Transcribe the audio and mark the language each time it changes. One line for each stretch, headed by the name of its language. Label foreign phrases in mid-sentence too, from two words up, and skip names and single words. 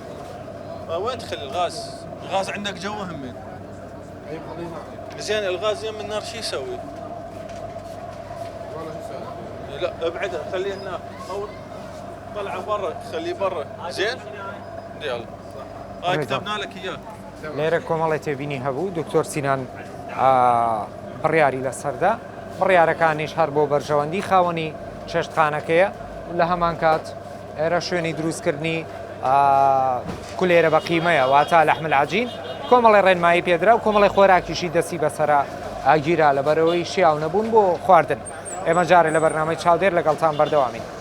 Arabic: وين تخلي الغاز؟ الغاز عندك جوا همين. زين الغاز يم النار شو يسوي؟ لا ابعده خليه هناك او طلعه برا خليه برا زين؟ يلا هاي كتبنا لك اياه.
Central Kurdish: لێرە کۆمەڵی تێبینی هەبوو دکتۆر سینان بڕیاری لەسەردا بڕیارەکانیش هەر بۆ بەرژەوەندی خاوەنی چێشتخانەکەیە لە هەمان کات ئێرە شوێنی دروستکردنی کولێرە بە قیمەیە واتە
Arabic: لەحمل عەجین
Central Kurdish: کۆمەڵی ڕێنمایی پێدرا و کۆمەڵی خۆراکیشی دەستی بەسەرا ئاگیرا لەبەرەوەی شیاو نەبوون بۆ خواردن ئێمە جارێ لە بەرنامەی چاودێر لەگەڵتان بەردەوامین.